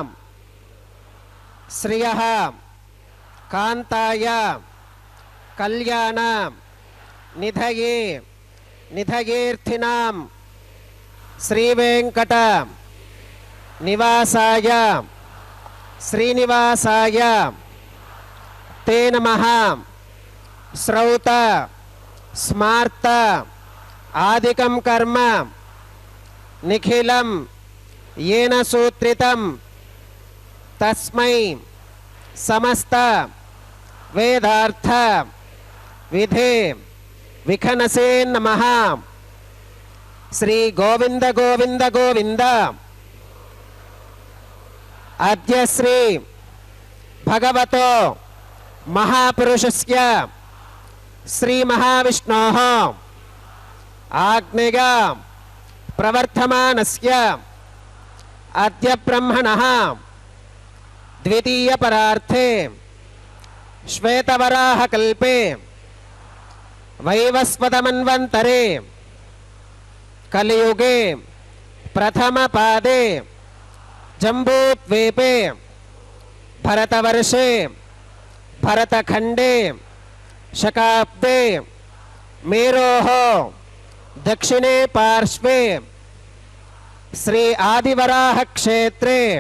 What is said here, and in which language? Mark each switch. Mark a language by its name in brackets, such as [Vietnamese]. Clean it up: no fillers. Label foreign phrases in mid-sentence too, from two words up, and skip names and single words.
[Sanskrit] श्रियः कान्ताय कल्याण निधये निधयेर्थिनां श्री वेङ्कट निवासाय श्रीनिवासाय ते नमः. श्रौत स्मार्त आदिकं कर्म निखिलं येन सूत्रितं तस्मै समस्त वेदार्थ विधे विखनसे नमः. श्री गोविंद गोविंद गोविंद. अद्य श्री भगवतो महापुरुषस्य श्री महाविष्णोः आग्नेय प्रवर्तमानस्य अद्य ब्रह्मणः द्वितीय परार्थे श्वेतवराहकल्पे वैवस्वतमन्वन्तरे कलियुगे प्रथम पादे जम्बूद्वीपे भरतवर्षे भरतखण्डे शकाब्दे मेरोः दक्षिणे पार्श्वे श्री आदिवराह क्षेत्रे